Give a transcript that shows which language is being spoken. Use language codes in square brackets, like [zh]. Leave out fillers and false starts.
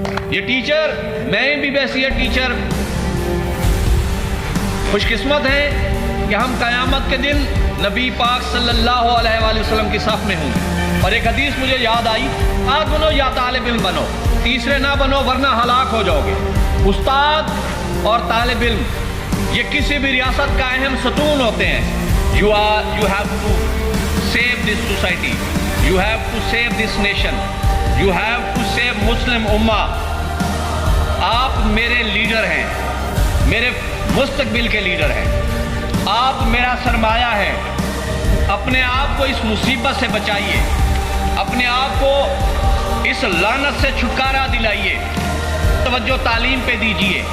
[ur] یہ ٹیچر, میں بھی ویسے ٹیچر خوش قسمت ہیں کہ ہم قیامت کے دن نبی پاک صلی اللہ علیہ وآلہ وسلم کی صف میں ہوں گے. اور ایک حدیث مجھے یاد آئی, آج بنو یا طالب علم بنو, تیسرے نہ بنو ورنہ ہلاک ہو جاؤ گے. استاد اور طالب علم یہ کسی بھی ریاست کا اہم ستون ہوتے ہیں. [en] You have to save this society, you have to save this nation, you have to save Muslim Ummah. [ur] آپ میرے لیڈر ہیں, میرے مستقبل کے لیڈر ہیں, آپ میرا سرمایہ ہے. اپنے آپ کو اس مصیبت سے بچائیے, اپنے آپ کو اس لعنت سے چھٹکارا دلائیے, توجہ تعلیم پہ دیجیے.